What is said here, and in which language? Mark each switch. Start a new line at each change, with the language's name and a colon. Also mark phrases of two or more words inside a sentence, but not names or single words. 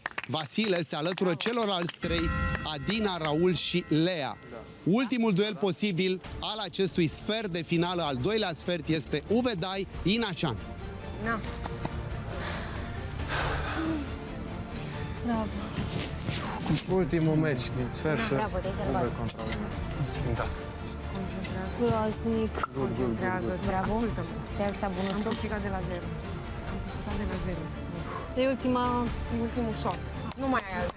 Romanian: Vasile se alătură celorlalți 3, Adina, Raul și Lea. Ultimul duel posibil al acestui sfert de finală, al doilea sfert, este Uvedai Ina Shan. Na. Ultimul meci din sfert. Bravo, te-ai salvat. Uve contra Ina. Da. Groaznic. Dragă, Bravo. ascultă-mă. Te-ai ajutat Am bunuțul. câștigat de la 0. Am câștigat de la 0. E ultima... E ultimul shot. Nu mai ai altul.